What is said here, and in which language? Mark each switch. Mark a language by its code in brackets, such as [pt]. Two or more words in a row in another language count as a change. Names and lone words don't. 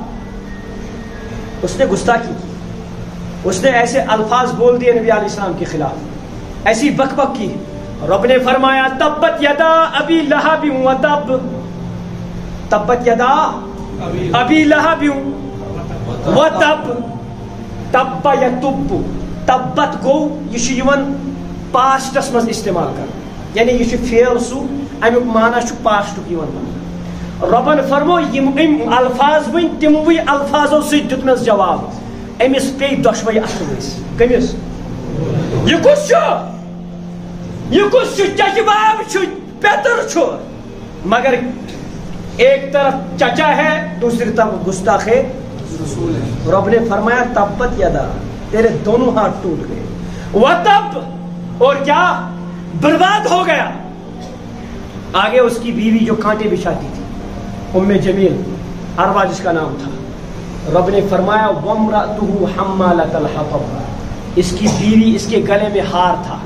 [ur] اس نے گستاخی کی, اس نے ایسے الفاظ بول دیے نبی [ar] علیہ السلام [ur] کے خلاف, ایسی بک بک کی. رب نے فرمایا [ar] تبت یدا ابی لہب وتب, تبت یدا ابی لہب وتب, تب یتب, [ks] تبت گو یہ چھ یوان پاسٹس مز استعمال کر, یعنی یہ چھ فعل سو امیک معنی چھ پاسٹک یوان. ربن فرمو یم الفاظ ون تموی الفاظو سی دتمس جواب, امس پی دشوئی اثر ورس. کمس یہ کس چچہ باب پیتر چھو, [ur] مگر ایک طرف چچا ہے دوسری طرف گستاخ ہے. رب نے فرمایا [ar] تبت یدا, [ur] تیرے دونوں ہاتھ ٹوٹ گئے. وتب, اور کیا برباد ہو گیا. آگے اس کی بیوی جو کانٹے بچھاتی تھی, ام جمیل عربہ جس کا نام تھا, رب نے فرمایا [ar] وامرأتہ حمالۃ الحطب, [ur] اس کی بیوی اس کے گلے میں ہار تھا.